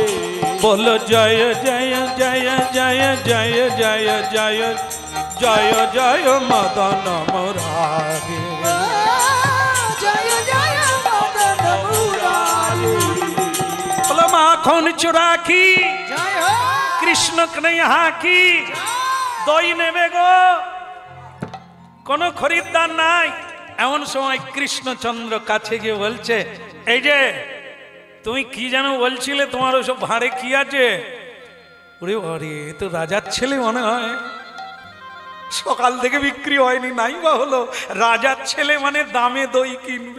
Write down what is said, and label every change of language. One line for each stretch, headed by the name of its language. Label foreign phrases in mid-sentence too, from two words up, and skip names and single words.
Hindi: बोलो जय जय जय जय जय जय जय जय जय मदन मुरारी। जय जय मदन मुरारी। बोलो माखन चुरा की जय हो कृष्ण कन्हैया की।
Bangla: দই নেবে গো, কোনো খরিদ্দার নাই। এমন সময় কৃষ্ণচন্দ্র কাছে গিয়ে বলছে এই যে তুমি কি যেন বলছিলে, তোমার ওসব ভাঁড়ে কি আছে? ওরে আরে তো রাজার ছেলে মনে হয়, সকাল থেকে বিক্রি হয়নি, নাই বা হলো রাজার ছেলে মানে দামে দই কিনবে।